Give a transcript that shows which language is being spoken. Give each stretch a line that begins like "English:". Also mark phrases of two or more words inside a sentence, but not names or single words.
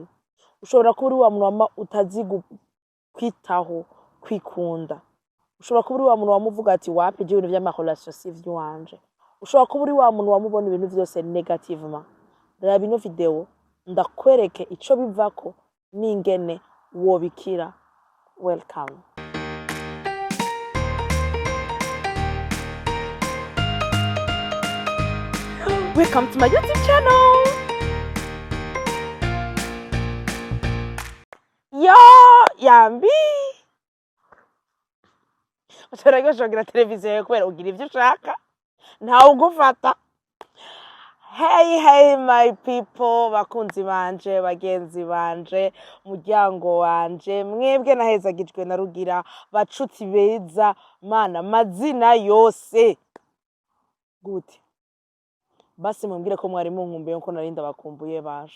Rundi: Ushobora kuba uri wa muntu wama utazi kwitaho, kwikunda. Ushobora kuba uri wa muntu wama uvuga ati wapi je ibintu vy'ama relation si ivy'iwanje. Ushobora kuba uri wa muntu wama ubona ibintu vyose negativement. Raba ino video ndakwereke ico bivako n'ingene wobikira.
English: Welcome. Welcome to my YouTube channel.
Lingala: Yo, yambi.
Rundi: Ushobora gushogera televiziyo kubera ugira ivyo ushaka. Ntawe ugufata.
English: Hey my people,
Rundi: bakunzi banje, bagenzi banje, muryango wanje, mwebwe nahezagijwe na Rugira, bacuti beza, mana mazina yose. Gute. Basi mumbwire ko mwari munkumbuye ko narinda bakumbuye baje.